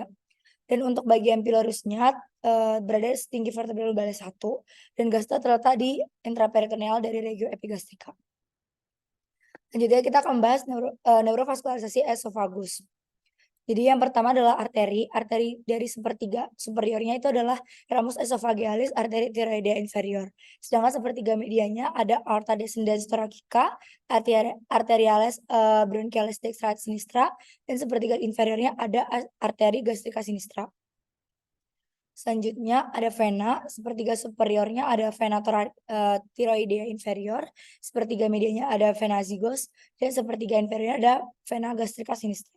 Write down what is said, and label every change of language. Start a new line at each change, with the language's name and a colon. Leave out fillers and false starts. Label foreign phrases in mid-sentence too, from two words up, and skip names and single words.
Indonesian: Dan untuk bagian pylorusnya berada setinggi
Latin: vertebrae lumbalis
Indonesian: 1 dan gaster terletak di intraperitoneal dari regio epigastrika. Selanjutnya kita akan membahas neurovaskularisasi esofagus. Jadi yang pertama adalah arteri dari sepertiga superiornya itu adalah
Latin: ramus esophagealis,
Indonesian: arteri
Latin: thyroidea inferior.
Indonesian: Sedangkan sepertiga medianya ada
Latin: aorta descendens thoracica, arterialis bronchialis dextra et sinistra,
Indonesian: dan sepertiga inferiornya ada arteri
Latin: gastrica sinistra.
Indonesian: Selanjutnya ada vena, sepertiga superiornya ada vena
Latin: thyroidea inferior,
Indonesian: sepertiga medianya ada vena zygos, dan sepertiga inferiornya ada vena
Latin: gastrica sinistra.